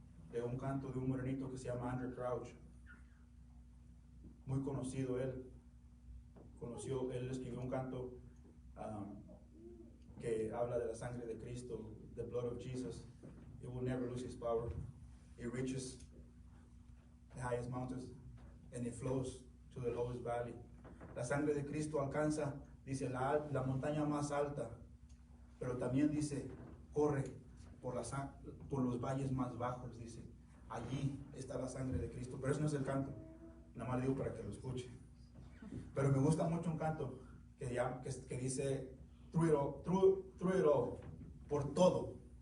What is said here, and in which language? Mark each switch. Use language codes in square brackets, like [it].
[es] De un canto de un morenito que se llama Andrew Crouch. Muy conocido él. Él escribió un canto que habla de la sangre de Cristo, [en] the blood of Jesus. It will never lose its power. It reaches highest mountains and it flows to the lowest valley. [es] La sangre de Cristo alcanza, dice, la montaña más alta, pero también dice, corre por los valles más bajos, dice. Allí está la sangre de Cristo. Pero eso no es el canto, nada más digo para que lo escuche. Pero me gusta mucho un canto que dice, [en] through it all, [es] por todo.